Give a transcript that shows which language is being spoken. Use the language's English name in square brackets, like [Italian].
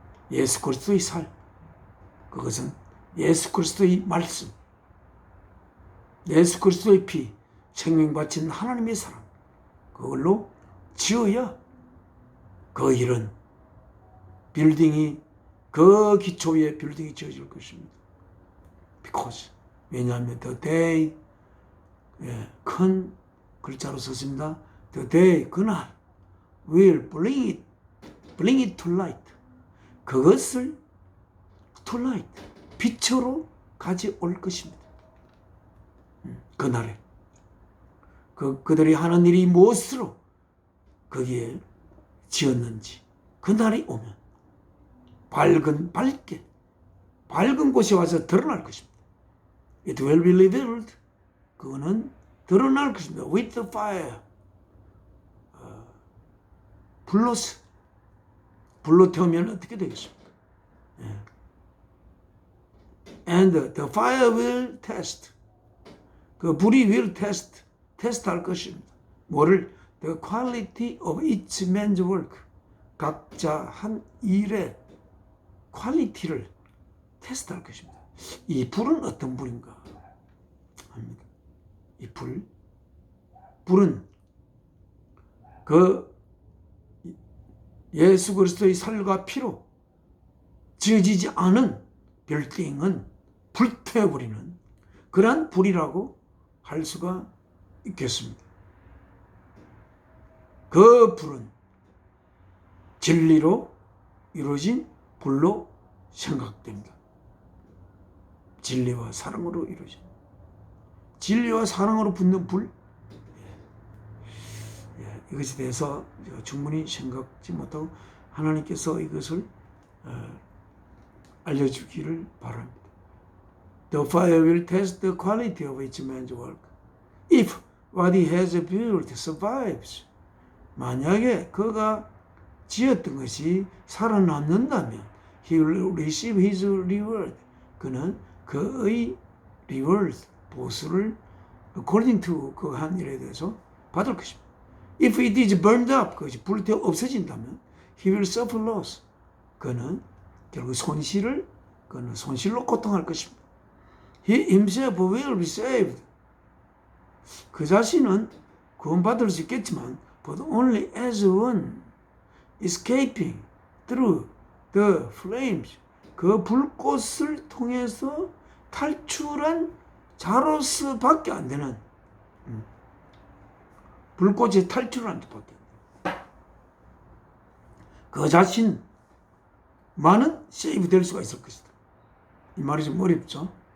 [Korean] 예수 그리스도의 살 그것은 예수 그리스도의 말씀 예수 그리스도의 피 생명 바친 하나님의 사랑 그걸로 지어야 그 일은 빌딩이 그 기초 위에 빌딩이 지어질 것입니다. [English] Because [Korean] 왜냐하면 [English] the day [Korean] 큰 글자로 썼습니다. [English] The day [Korean] 그날 [English] will bring it to light [Korean] 그것을 [English] to light [Korean] 빛으로 가져올 것입니다. 그날에 그들이 하는 일이 무엇으로 거기에 지었는지 그날이 오면 밝게 밝은 곳에 와서 드러날 것입니다. [English] It will be revealed [Korean] 그거는 드러날 것입니다. [English] With the fire [Korean] 불로 태우면 어떻게 되겠습니까? [English] And the fire will test [Korean] 그 불이 [English] will test [Korean] 할 것입니다. 뭐를? [English] the quality of each man's work. [Korean] 각자 한 일의 퀄리티를 테스트할 것입니다. 이 불은 어떤 불인가 합니다. 이 불은 그 예수 그리스도의 살과 피로 지어지지 않은 빌딩은 불태워버리는 그러한 불이라고 할 수가 있겠습니다. 그 불은 진리로 이루어진 불로 생각됩니다. 진리와 사랑으로 이루어진 진리와 사랑으로 붙는 불, 이것에 대해서 충분히 생각지 못하고 하나님께서 이것을 알려주기를 바랍니다. [English] The fire will test the quality of each man's work. If what he has built survives, [Korean] 만약에 그가 지었던 것이 살아남는다면 [English] he will receive his reward. [Korean] 그는 그의 reward, 보수를 [English] according to [Korean] 그 한 일에 대해서 받을 것입니다. [English] If it is burned up, [Korean] 그것이 불태워 없어진다면 [English] he will suffer loss. [Korean] 그는 결국 그는 손실로 고통할 것입니다. [English] He himself will be saved. [Korean] 그 자신은 구원받을 수 있겠지만 [English] but only as one escaping through the flames. [Korean] 그 불꽃을 통해서 탈출한 자로서 밖에 안 되는 불꽃에 탈출한 자밖에 안 돼요. 그 자신만은 세이브 될 수가 있을 것이다. 이 말이 좀 어렵죠.